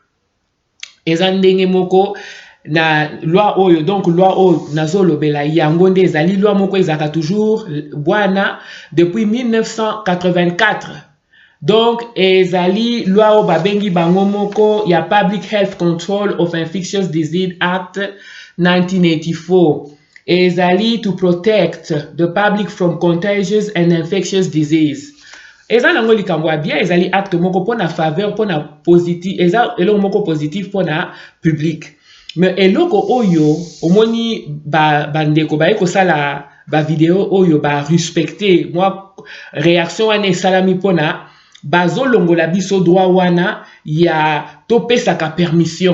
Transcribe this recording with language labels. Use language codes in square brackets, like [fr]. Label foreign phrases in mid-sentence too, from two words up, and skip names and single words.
[ln] Eza ndenge moko na loi oyo, donc loi oyo nazolobela yango nde ezali loi moko ezaka toujours bwana depuis 1984. Donc ezali loi oyo babengi bango moko ya Public Health Control of Infectious Disease Act 1984. [en] Ezali to protect the public from contagious and infectious disease. [ln] Eza nango likambo ya bien, ezali acte moko pona faveur, pona positif, eza eloko moko positif pona public. Mais eloko oyo omoni bandeko baye kosala ba video oyo ba respecter [fr] moi réaction [ln] wana esalami pona bazolongola biso droit wana ya topesaka permission.